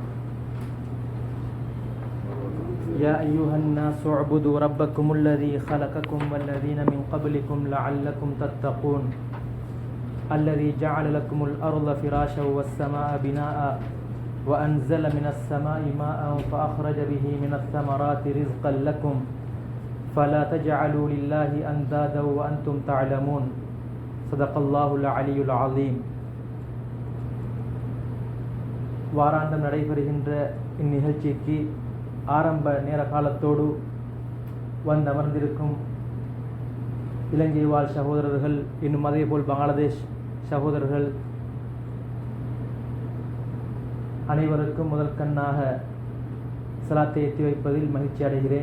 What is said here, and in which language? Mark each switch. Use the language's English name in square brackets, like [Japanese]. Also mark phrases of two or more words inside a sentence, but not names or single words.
[Arabic] يا أيها الناس اعبدوا ربكم الذي خلقكم والذين من قبلكم لعلكم تتقون الذي جعل لكم الأرض فراشا والسماء بناء وأنزل من السماء ماء فأخرج به من الثمرات رزقا لكم فلا تجعلوا لله أندادا وأنتم تعلمون. صدق الله العلي العظيم. [Tamil] வாராந்தம் நடைபெறுகின்ற இந்நிகழ்ச்சிக்கு ஆரம்ப நேர காலத்தோடு வந்தமர்ந்திருக்கும் இலங்கை வாழ் சகோதரர்கள், இன்னும் அதேபோல் பங்களாதேஷ் சகோதரர்கள் அனைவருக்கும் முதல் கண்ணாக சலாத்தை எத்தி வைப்பதில் மகிழ்ச்சி அடைகிறேன்.